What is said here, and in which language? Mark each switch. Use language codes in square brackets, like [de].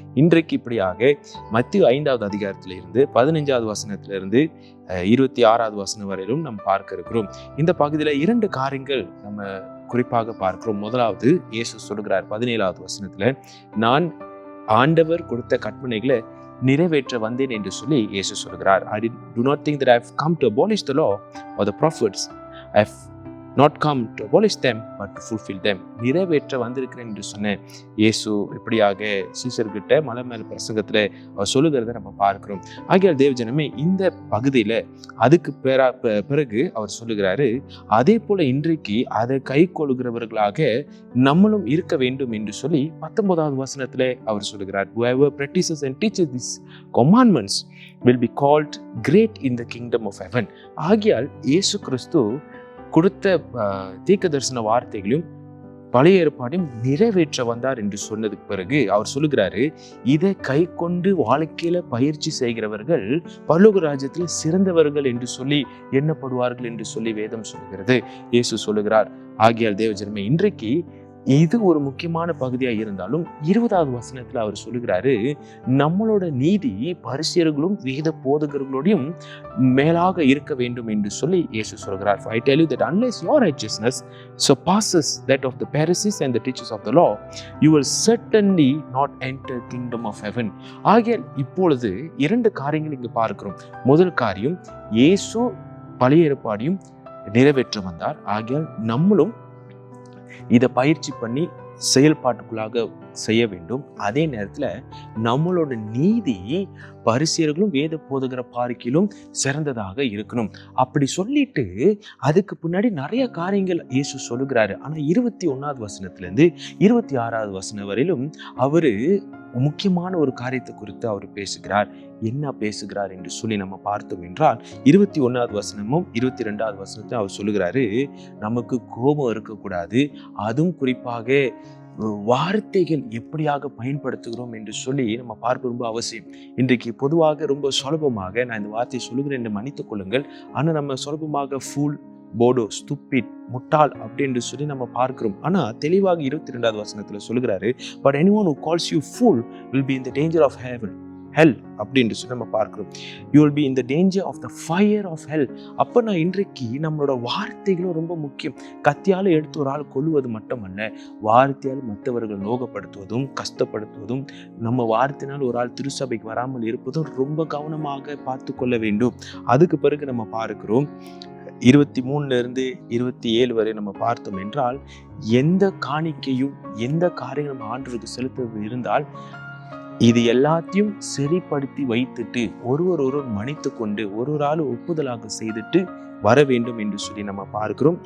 [ta] இன்றைக்கு இப்படியாக மத்தேயு 5வது அதிகாரத்திலிருந்து 15வது வசனத்திலிருந்து 26வது வசனம் வரையிலும் நம்ம பார்க்க இருக்கிறோம். இந்த பகுதியில் 2 காரியங்கள் நம்ம குறிப்பாக பார்க்கிறோம். முதலாவது, இயேசு சொல்கிறார் 17வது வசனத்துல, நான் ஆண்டவர் கொடுத்த கற்பனைகளை நிறைவேற்ற வந்தேன் என்று சொல்லி இயேசு சொல்கிறார். [en] I do not think that I have come to abolish the law or the prophets. I have not come to abolish them but to fulfill them. [ta] நிறைவேற்ற வந்திருக்கிறேன் என்று சொன்ன இயேசு இப்படியாக சீஷர்கிட்ட மலை மேல் பிரசங்கத்துல அவர் சொல்லுகிறத நம்ம பார்க்கிறோம். ஆகியால் தேவஜனமே, இந்த பகுதியில அதுக்கு பிறகு அவர் சொல்லுகிறாரு, அதே போல இன்றைக்கு அதை கை கொள்கிறவர்களாக நம்மளும் இருக்க வேண்டும் என்று சொல்லி 19வது வசனத்துல அவர் சொல்லுகிறார். [en] Whoever practices and teaches these commandments will be called great in the kingdom of heaven. [ta] ஆகியால் இயேசு கிறிஸ்து கொடுத்த தீர்க்க தரிசன வார்த்தைகளையும் பழைய ஏற்பாடையும் நிறைவேற்ற வந்தார் என்று சொன்னதுக்கு பிறகு அவர் சொல்லுகிறாரு, இதை கை கொண்டு வாழ்க்கையில பயிற்சி செய்கிறவர்கள் பரலோக ராஜ்யத்தில் சிறந்தவர்கள் என்று சொல்லி எண்ணப்படுவார்கள் என்று சொல்லி வேதம் சொல்லுகிறது. இயேசு சொல்லுகிறார். ஆகியால் தேவஜனமே, இன்றைக்கு இது ஒரு முக்கியமான பகுதியா இருந்தாலும் 20வது வசனத்துல அவர் சொல்லுகிறாரு, நம்மளோட நீதி பரிசேயர்களும் வேத போதகர்களோடையும் மேலாக இருக்க வேண்டும் என்று சொல்லி இயேசு சொல்கிறார். [en] I tell you that unless your righteousness surpasses that of the Pharisees and the teachers of the law, you will certainly not enter kingdom of heaven. [ta] ஆகியால் இப்பொழுது 2 காரியங்கள் இங்கு பார்க்கிறோம். முதல் காரியம், இயேசு பழைய ஏற்பாடையும் நிறைவேற்ற வந்தார். ஆகியால் நம்மளும் இதை பயிற்சி பண்ணி செயல்பாட்டுக்குள்ளாக செய்ய வேண்டும். அதே நேரத்துல நம்மளோட நீதி பரிசேயர்களும் வேத போதகர பார்க்கிலும் சிறந்ததாக இருக்கணும். அப்படி சொல்லிட்டு அதுக்கு பின்னாடி நிறைய காரியங்கள் இயேசு சொல்லுகிறாரு. ஆனா 21வது வசனத்துல இருந்து 26வது வசனம் வரையிலும் அவரு முக்கியமான ஒரு காரியத்தை குறித்து அவர் பேசுகிறார். என்ன பேசுகிறார் என்று சொல்லி நம்ம பார்த்தோம் என்றால் 21வது வசனமும் 22வது வசனத்தையும் அவர் சொல்லுகிறாரு, நமக்கு கோபம் இருக்கக்கூடாது, அதுவும் குறிப்பாக வார்த்தைகள் எப்படியாக பயன்படுத்துகிறோம் என்று சொல்லி நம்ம பார்க்க ரொம்ப அவசியம். இன்றைக்கு பொதுவாக ரொம்ப சுலபமாக நான் இந்த வார்த்தையை சொல்லுகிறேன் என்று மன்னித்துக் கொள்ளுங்கள், ஆனால் நம்ம சுலபமாக ஃபூல், போடோ, ஸ்டூபிட், முட்டாள் அப்படின்னு சொல்லி நம்ம பார்க்கிறோம். ஆனா தெளிவாக 22வது வசனத்துல சொல்லுகிறாரு, [en] but anyone who calls you fool will be in the danger of hell [ta] அப்படின்னு சொல்லி நம்ம பார்க்கிறோம். [en] You will be in the danger of the fire of hell. [ta] அப்ப நான் இன்றைக்கு நம்மளோட வார்த்தைகளும் ரொம்ப முக்கியம். கத்தியால எடுத்து ஒரு ஆள் கொல்லுவது மட்டுமல்ல, வார்த்தையால் மற்றவர்கள் நோகப்படுத்துவதும் கஷ்டப்படுத்துவதும், நம்ம வார்த்தையினால் ஒரு ஆள் திருச்சபைக்கு வராமல் இருப்பதும் ரொம்ப கவனமாக பார்த்து கொள்ள வேண்டும். அதுக்கு பிறகு நம்ம பார்க்கிறோம் 23 27 வரை நம்ம பார்த்தோம் என்றால், எந்த காணிக்கையும் எந்த காரியம் நம்ம ஆண்டவருக்கு செலுத்துவது இருந்தால் இது எல்லாத்தையும் சரிப்படுத்தி வைத்துட்டு ஒருவர் மன்னித்து கொண்டு ஒரு ஆள் ஒப்புதலாக செய்துட்டு வர வேண்டும் என்று சொல்லி நம்ம பார்க்கிறோம்.